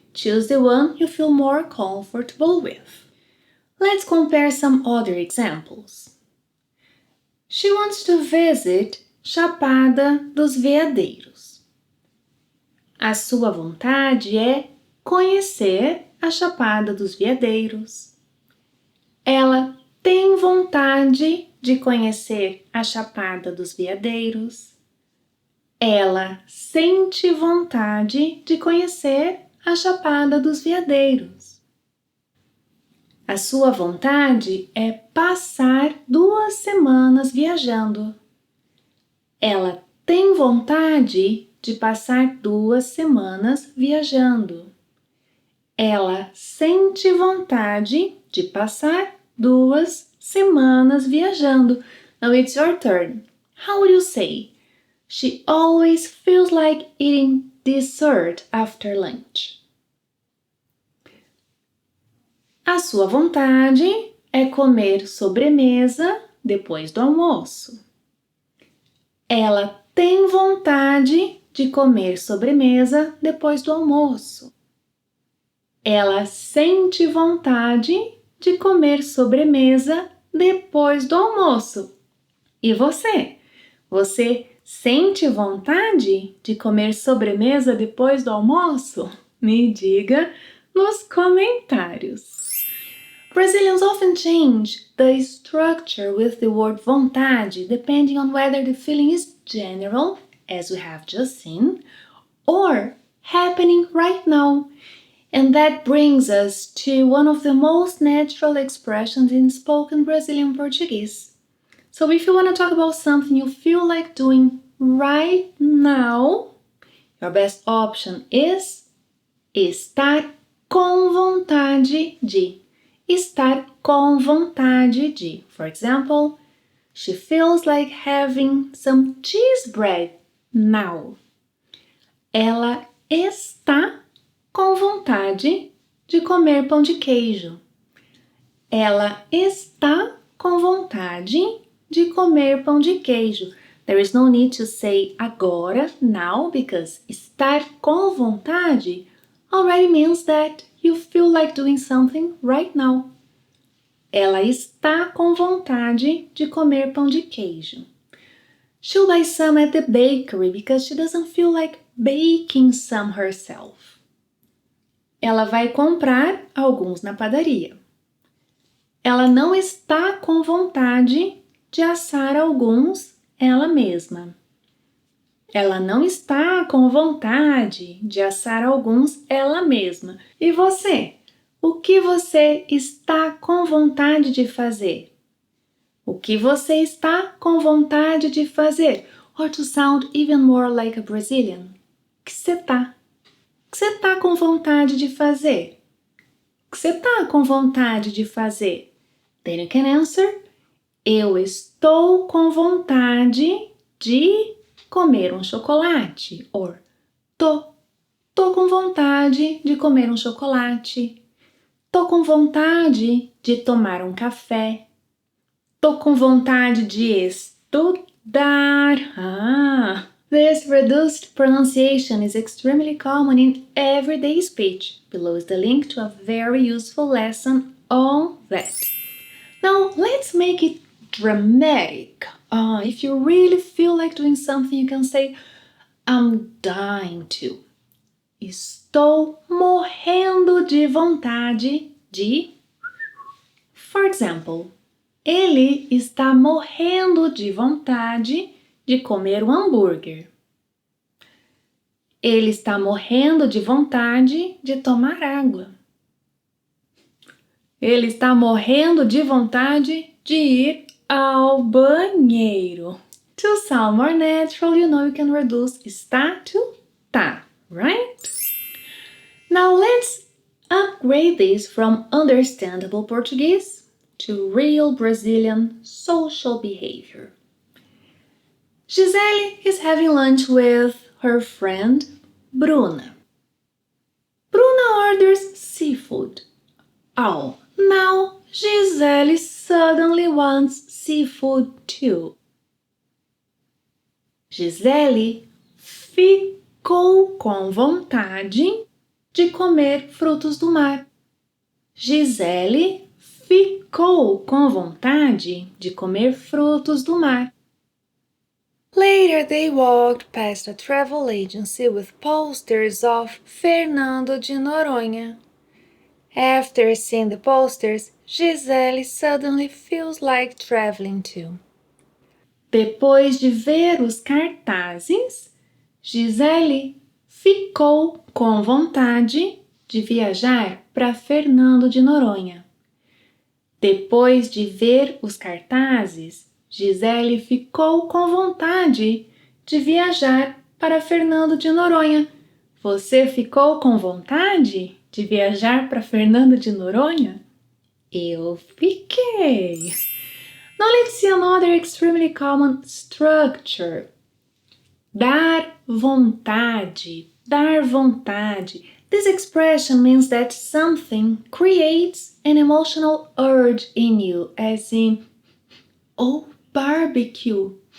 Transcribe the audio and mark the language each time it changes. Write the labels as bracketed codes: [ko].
[en] Choose the one you feel more comfortable with. Let's compare some other examples. She wants to visit Chapada dos Veadeiros. [pt] A sua vontade é conhecer a Chapada dos Veadeiros. Ela tem vontade de conhecer a Chapada dos Veadeiros. Ela sente vontade de conhecer a Chapada dos Veadeiros. A sua vontade é passar 2 semanas viajando. Ela tem vontade de passar 2 semanas viajando. Ela sente vontade de passar 2 semanas viajando. [en] Now it's your turn. How would you say? She always feels like eating dessert after lunch. [pt] A sua vontade é comer sobremesa depois do almoço. Ela tem vontade de comer sobremesa depois do almoço. Ela sente vontade de comer sobremesa depois do almoço. E você? Você sente vontade de comer sobremesa depois do almoço? Me diga nos comentários. [en] Brazilians often change the structure with the word vontade depending on whether the feeling is general, as we have just seen, or happening right now. And that brings us to one of the most natural expressions in spoken Brazilian Portuguese. So if you want to talk about something you feel like doing right now, your best option is [pt] estar com vontade de. Estar com vontade de. [en] For example, she feels like having some cheese bread now. [pt] Ela está com vontade de comer pão de queijo. Ela está com vontade de comer pão de queijo. [en] There is no need to say agora, now, because [pt] estar com vontade [en] already means that you feel like doing something right now. [pt] Ela está com vontade de comer pão de queijo. [en] She'll buy some at the bakery because she doesn't feel like baking some herself. [pt] Ela vai comprar alguns na padaria. Ela não está com vontade de assar alguns ela mesma. Ela não está com vontade de assar alguns ela mesma. E você? O que você está com vontade de fazer? O que você está com vontade de fazer? [en] Or to sound even more like a Brazilian. [pt] O que você tá? O que você tá com vontade de fazer? O que você tá com vontade de fazer? [en] Then you can answer, [pt] eu estou com vontade de comer um chocolate. Or, tô com vontade de comer um chocolate. Tô com vontade de tomar um café. Tô com vontade de estudar. [en] This reduced pronunciation is extremely common in everyday speech. Below is the link to a very useful lesson on that. Now, let's make it dramatic. If you really feel like doing something, you can say, I'm dying to. [pt] Estou morrendo de vontade de. [en] For example, [pt] ele está morrendo de vontade de comer um hambúrguer. Ele está morrendo de vontade de tomar água. Ele está morrendo de vontade de ir ao banheiro. [en] To sound more natural, you know you can reduce está to tá, right? Now let's upgrade this from understandable Portuguese to real Brazilian social behavior. Gisele is having lunch with her friend Bruna. Bruna orders seafood. Oh, now Gisele suddenly wants seafood too. [pt] Gisele ficou com vontade de comer frutos do mar. Gisele ficou com vontade de comer frutos do mar. [en] Later they walked past a travel agency with posters of Fernando de Noronha. After seeing the posters, Gisele suddenly feels like traveling too. [pt] Depois de ver os cartazes, Gisele ficou com vontade de viajar para Fernando de Noronha. Depois de ver os cartazes, Gisele ficou com vontade de viajar para Fernando de Noronha. Você ficou com vontade de viajar para Fernando de Noronha? Eu fiquei! [en] Now let's see another extremely common structure. [pt] Dar vontade, dar vontade. [en] This expression means that something creates an emotional urge in you, as in, oh, barbecue.